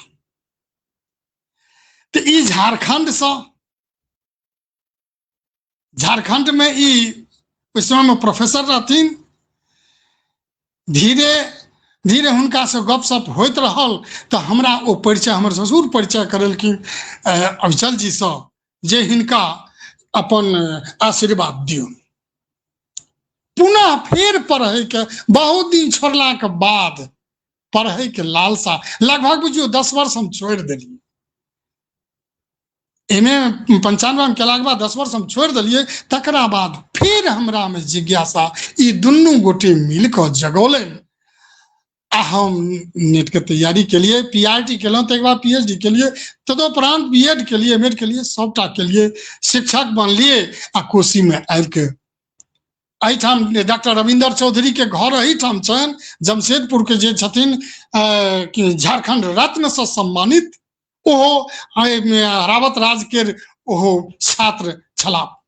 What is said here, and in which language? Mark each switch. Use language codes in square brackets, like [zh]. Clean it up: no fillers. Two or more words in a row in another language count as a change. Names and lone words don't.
[mai] तो ई झारखंड में ई उस समय में प्रोफेसर रहथिन। धीरे धीरे हुनका से गपशप होइत रहल, तो हमरा ओ परिचय हमर ससुर परिचय करेलखिन अविचल जी से, जे हिनका अपन आशीर्वाद दियो। पुनः फिर पढ़े के बहुत दिन छोड़ला के बाद पढ़े के लालसा, लगभग बुझियो 10 वर्ष हम छोड़ दिलिए। एमे 95 में केला के बाद 10 वर्ष हम छोड़ दिलिए। तकरा बाद फिर हमरा में जिज्ञासा, ई दुनू गोटे मिलकर जगौले। हम नेट के तैयारी के लिए पीआरटी के लिए, एक बार पीएचडी के लिए, तदुपरांत बीएड के लिए, एमएड के लिए, सबटा के लिए शिक्षक बनलिए। आ कोशी में आबि के एहिठाम डॉक्टर रविंदर चौधरी के घर एहिठाम छन, जमशेदपुर के जे छथिन झारखंड रत्न से सम्मानित, ओहो रावत राज के ओहो छात्र छला।